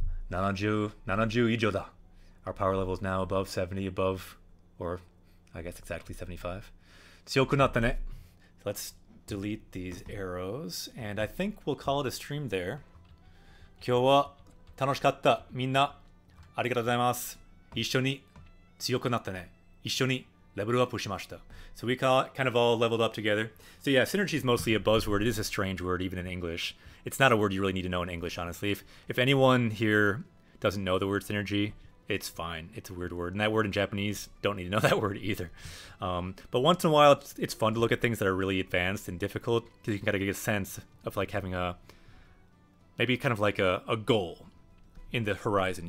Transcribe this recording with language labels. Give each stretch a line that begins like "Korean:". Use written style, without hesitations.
Japanese: 70 以上だ.
English: Our power level is now above 70, above, or I guess exactly 75.
Japanese: 強くなったね.
English: Let's delete these arrows, and I think we'll call it a stream there.
Japanese: 今日は楽しかった。みんなありがとうございます。一緒に強くなったね。一緒に level up しました.
English: So we kind of all leveled up together. So yeah, synergy is mostly a buzzword. It is a strange word, even in English. It's not a word you really need to know in English, honestly. If anyone here doesn't know the word synergy, it's fine. It's a weird word. And that word in Japanese, don't need to know that word either. But once in a while, it's fun to look at things that are really advanced and difficult, because you can kind of get a sense of like having maybe kind of like a goal in the horizon.